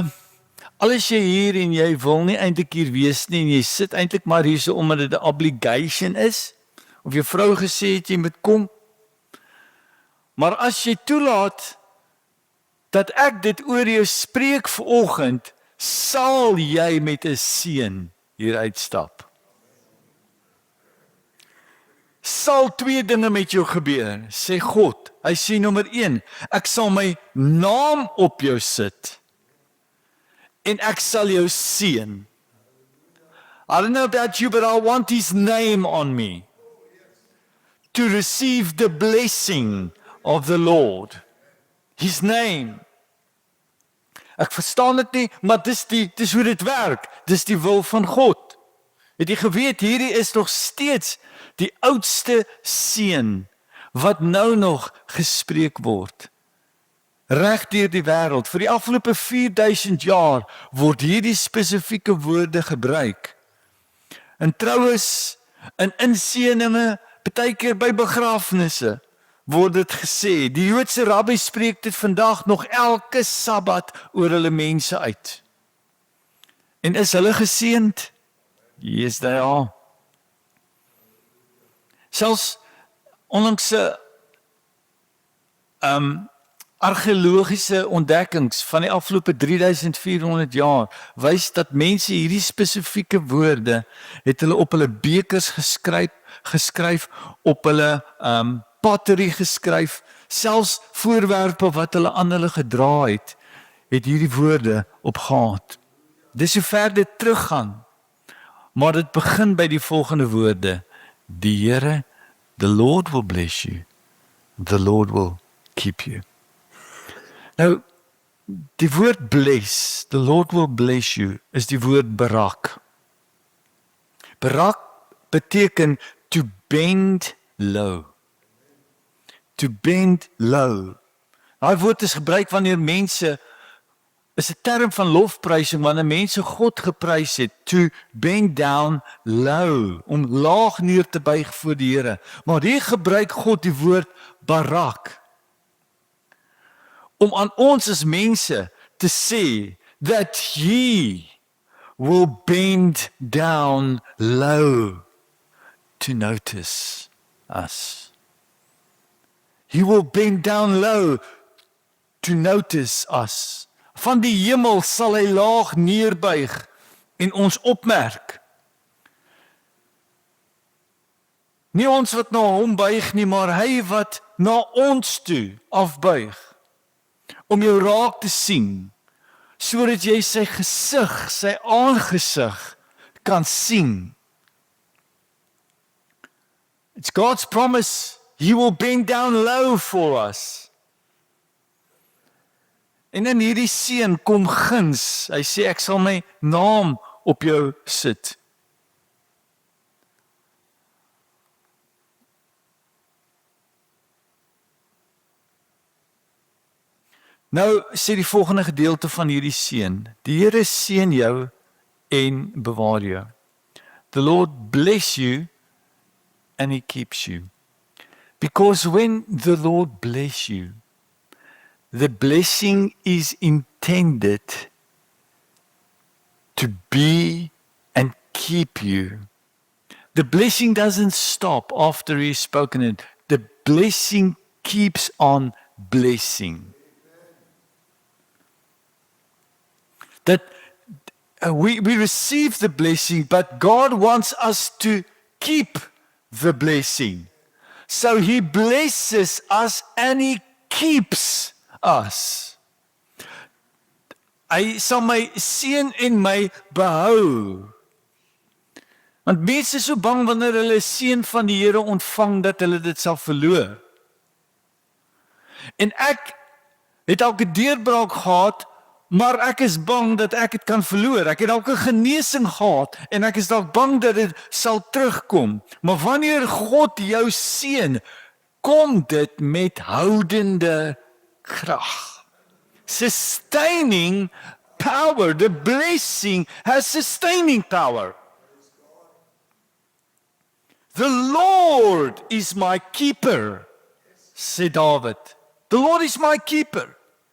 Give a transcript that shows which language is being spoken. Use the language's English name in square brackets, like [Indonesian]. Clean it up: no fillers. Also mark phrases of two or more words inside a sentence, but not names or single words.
[Afrikaans] So, Al is jy hier en jy wil nie eintlik hier wees nie en jy sit eintlik maar hier so omdat dit 'n obligation is, of jou vrou gesê het jy moet kom, maar as jy toelaat dat ek dit oor jou spreek vanoggend, sal jy met 'n seën hier uitstap. Sal twee dinge met jou gebeur, sê God. Hy sê nommer 1, ek sal my naam op jou sit en ek sal jou seën. [English] I don't know about you, but I want his name on me to receive the blessing of the Lord. His name. [Afrikaans] Ek verstaan dit nie, maar dis hoe dit werk. Dis die wil van God. Het jy geweet, hierdie is nog steeds die oudste seën wat nou nog gespreek word. Reg deur die wêreld. Vir die afgelope 4000 jaar word hierdie spesifieke woorde gebruik. In troues, in inseëninge, baie keer by begrafnisse word dit gesê. Die Joodse rabbi spreek dit vandag nog elke Sabbat oor hulle mense uit. En is hulle geseënd? [English] Yes, they are. [Afrikaans] Selfs onlangs argeologiese ontdekkings van die afgelope 3400 jaar wys dat mense hierdie spesifieke woorde het hulle op hulle bekers geskryf op hulle pottery geskryf, selfs voorwerpe wat hulle aan hulle gedra het hierdie woorde op gehad. Dis hoe ver dit teruggaan. Maar dit begin by die volgende woorde: die Here, [English] the Lord will bless you, the Lord will keep you. [Afrikaans] Nou, die woord [English] bless, the Lord will bless you, [Afrikaans] is die woord barak. [English] Barak beteken to bend low. To bend low. [Afrikaans] Daai woord is gebruik wanneer mense, is 'n term van lofprysing, wanneer mense God geprys het, [English] to bend down low, [Afrikaans] om laag neer te buig voor die Here. Maar hier gebruik God die woord barak, om aan ons as mense te sê, [English] that he will bend down low to notice us. He will bend down low to notice us. [Afrikaans] Van die hemel sal hy laag neerbuig en ons opmerk. Nie ons wat na hom buig nie, maar hy wat na ons toe afbuig. Om jou raak te sien, sodat jy sy gesig, sy aangesig kan sien. [English] It's God's promise, he will bend down low for us. [Afrikaans] En in hierdie seën kom guns. Hy sê ek sal my naam op jou sit. Nou sê die volgende gedeelte van hierdie seën: die Here seën jou en bewaar jou. [English] The Lord bless you and he keeps you. Because when the Lord bless you, the blessing is intended to be and keep you. The blessing doesn't stop after he's spoken it. The blessing keeps on blessing. That we receive the blessing, but God wants us to keep the blessing. So he blesses us and he keeps us. [Afrikaans] Hy sal my seën en my behou. Want mense is so bang wanneer hulle seën van die Here ontvang dat hulle dit sal verloor. En ek het dalk 'n deurbraak gehad, maar ek is bang dat ek dit kan verloor. Ek het dalk 'n genesing gehad en ek is dalk bang dat dit sal terugkom. Maar wanneer God jou seën, kom dit met houdende krag. [English] Sustaining power. The blessing has sustaining power. The Lord is my keeper, said David. The Lord is my keeper.